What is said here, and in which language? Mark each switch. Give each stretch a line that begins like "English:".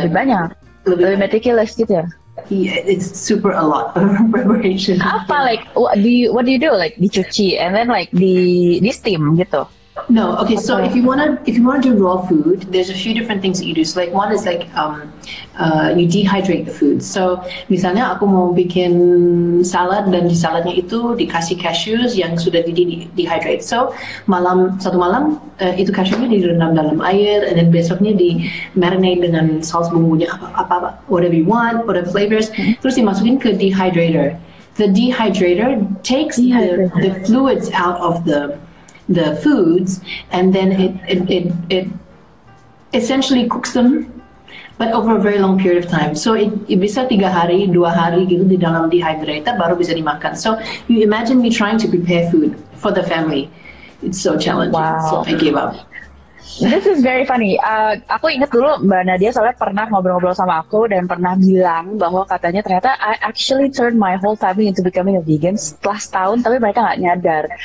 Indonesian: lebih banyak, lebih meticulous gitu ya.
English: Yeah, it's super a lot of preparation.
Indonesian: Apa
English: what do you do? Like
Indonesian: dicuci
English: and then like
Indonesian: di steam gitu.
English: No, okay. So if you wanna do raw food, there's a few different things that you do. So like one is like you dehydrate the food.
Indonesian: So misalnya aku mau bikin salad dan di saladnya itu dikasih cashews yang sudah dehydrate. So satu malam itu cashewnya direndam dalam air,
English: and then
Indonesian: besoknya di marinate dengan saus bumbunya apa
English: whatever you want, whatever flavors.
Indonesian: Terus dimasukin ke dehydrator.
English: The dehydrator takes the fluids out of the foods, and then it essentially cooks them, but over a very long period of time.
Indonesian: So it bisa 3 hari, 2 hari gitu di dalam dehydrator baru bisa dimakan.
English: So you imagine me trying to prepare food for the family. It's so challenging. Wow. So I gave up. This is very funny.
Indonesian: Aku ingat dulu Mbak Nadya soalnya pernah ngobrol-ngobrol sama aku dan pernah bilang bahwa katanya ternyata
English: I actually turned my whole family into becoming a vegan
Indonesian: setelah setahun, tapi mereka nggak nyadar.